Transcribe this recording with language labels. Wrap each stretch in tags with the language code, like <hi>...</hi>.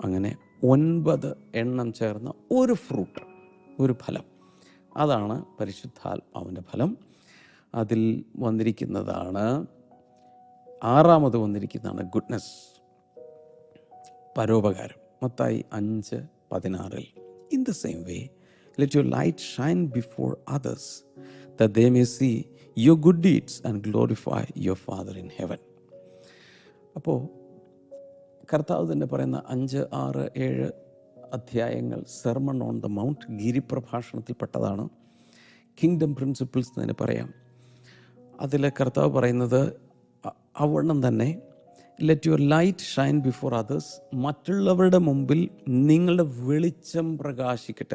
<ml>അങ്ങനെ 9 എണ്ണം ചേർന്ന ഒരു ഫ്രൂട്ട്, ഒരു ഫലം. അതാണ് പരിശുദ്ധാത്മാവിൻ്റെ ഫലം. അതിൽ വന്നിരിക്കുന്നതാണ് 6ാമത് വന്നിരിക്കുന്നതാണ് goodness, പരോപകാരം.</ml> <en>Mathai 5:16 in the same way let your light shine before others that they may see your good deeds and glorify your Father in heaven.</en> <ml>അപ്പോൾ കർത്താവ് തന്നെ പറയുന്ന 5, 6, 7 അധ്യായങ്ങൾ sermon on the mount, ഗിരിപ്രഭാഷണത്തിൽപ്പെട്ടതാണ്. Kingdom principles തന്നെ പറയാം. അതിൽ കർത്താവ് പറയുന്നത് അവണ്ണം തന്നെ</ml> <en>let your light shine before others,</en> <ml>മറ്റുള്ളവരുടെ മുമ്പിൽ നിങ്ങളുടെ വെളിച്ചം പ്രകാശിക്കട്ടെ.</ml>